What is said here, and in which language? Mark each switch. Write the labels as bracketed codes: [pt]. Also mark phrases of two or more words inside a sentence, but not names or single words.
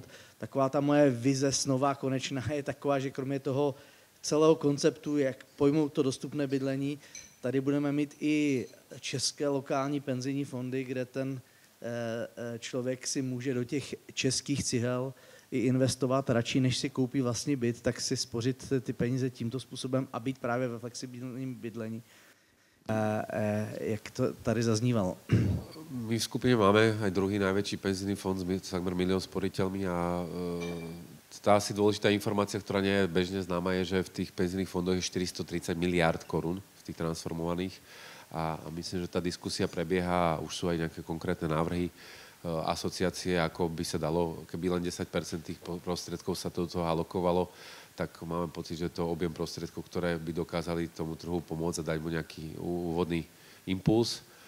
[cs] Taková ta moje vize snová konečná je taková, že kromě toho celého konceptu, jak pojmout to dostupné bydlení, tady budeme mít i české lokální penzijní fondy, kde ten člověk si může do těch českých cihel i investovat radši, než si koupí vlastní byt, tak si spořit ty peníze tímto způsobem a být právě ve flexibilním bydlení. Jak to tady zaznívalo? [sk] My v skupine máme aj druhý najväčší penzijný fond s takmer 1 000 000 sporiteľmi a tá asi dôležitá informácia, ktorá nie je bežne známa, je, že v tých penzijných fondoch je 430 miliárd korún v tých transformovaných a myslím, že tá diskusia prebieha a už sú aj nejaké konkrétne návrhy asociácie, ako by sa dalo, keby len 10% tých prostriedkov sa do toho alokovalo, tak máme pocit, že to objem prostriedkov, ktoré by dokázali tomu trhu pomôcť a dať mu nejaký úvodný impuls.